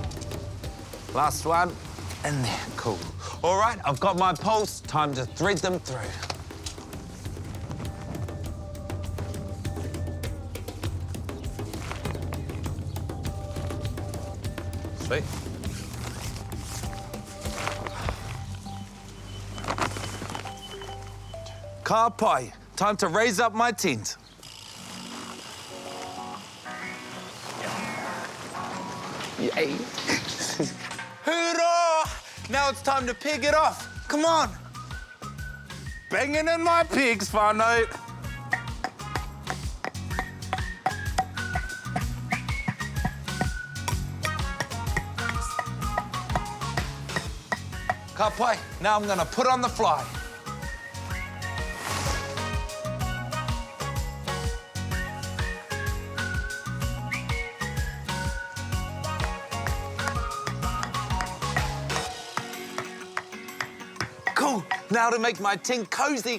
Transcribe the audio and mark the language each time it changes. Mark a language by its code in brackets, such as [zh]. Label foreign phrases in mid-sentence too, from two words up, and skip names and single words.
[en] Last one, and there, cool. All right, I've got my poles, time to thread them through. Sweet. [mi] Ka pai, [en] time to raise up my tent. Yay. Hoorah! Now it's time to peg it off. Come on. Banging in my pegs, whānau. [mi] Ka pai, [en] now I'm gonna put on the fly. Cool, now to make my tent cozy.